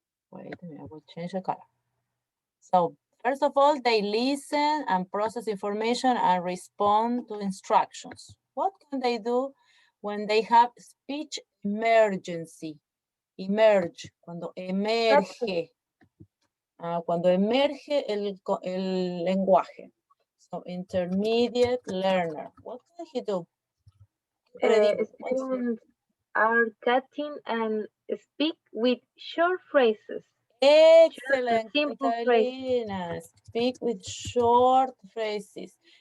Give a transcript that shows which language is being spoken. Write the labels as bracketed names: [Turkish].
[English] Wait a minute, I will change the color. So first of all, they listen and process information and respond to instructions. What can they do when they have speech emergency? [Spanish] Emerge, cuando emerge. Cuando emerge el lenguaje. [English] So intermediate learner. What can he do? Students are cutting and speak with short phrases. Excellent, simple Catalina. Speak with short phrases.